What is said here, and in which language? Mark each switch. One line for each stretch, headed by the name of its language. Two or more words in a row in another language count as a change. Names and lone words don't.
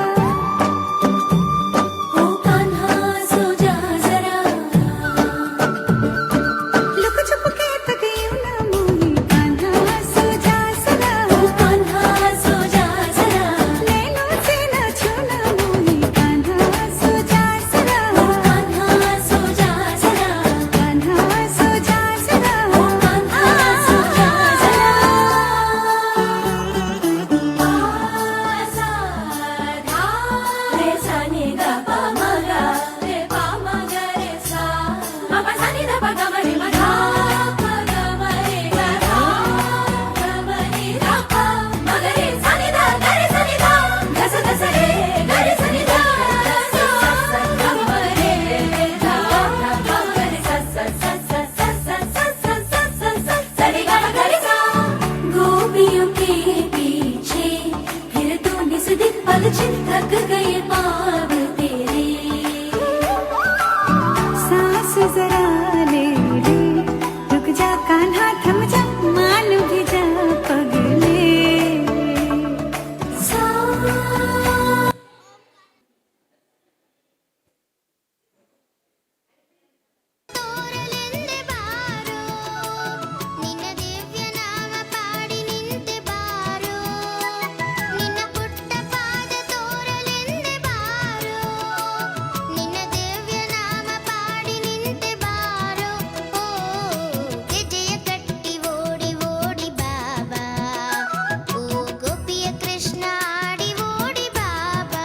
Hindi: ओ कान्हा सो जा जरा, लुक छुप के तक यूं ना मोही, कान्हा सो जा सुरा, ओ कान्हा सो जा जरा, नैनों से ना छूना मोही, कान्हा सो जा सुरा, ओ कान्हा सो जा जरा, कान्हा सो जा सुरा, ओ कान्हा सो जा जरा, रे सा नि ग प म ग रे प म ग रे सा, म प सा नि ध प ग म रे म धा प ग म रे ग धा ग म रे ध प म ग रे सा नि ध ग रे सा नि ध ग स ग स रे ग रे सा नि ध स स ग म रे ध प म ग रे सा स स स स स स स स स स स रे ग ग रे सा, गोपियों के पीछे फिर तो निस दिन पल छिन थक गए पाँव तेरे, सांस जरा ले ले, रुक जा कान्हा थम जा, मान भी जा पगले, सा
Kannada: ತೋರಲೆಂದೆ ಬಾರೋ ನಿನ್ನ ದಿವ್ಯ ನಾಮ ಪಾಡಿ ನಿಂತೆ ಬಾರೋ ನಿನ್ನ ಪುಟ್ಟ ಪಾದ ತೋರಲೆಂದೆ ಬಾರೋ ನಿನ್ನ ದಿವ್ಯ ನಾಮ ಪಾಡಿ ನಿಂತೆ ಬಾರೋ ಓ ಗೆಜೆಯ ಕಟ್ಟಿ ಓಡಿ ಓಡಿ ಬಾಬಾ ಓ ಗೋಪಿಯ ಕೃಷ್ಣ ಆಡಿ ಓಡಿ ಬಾಬಾ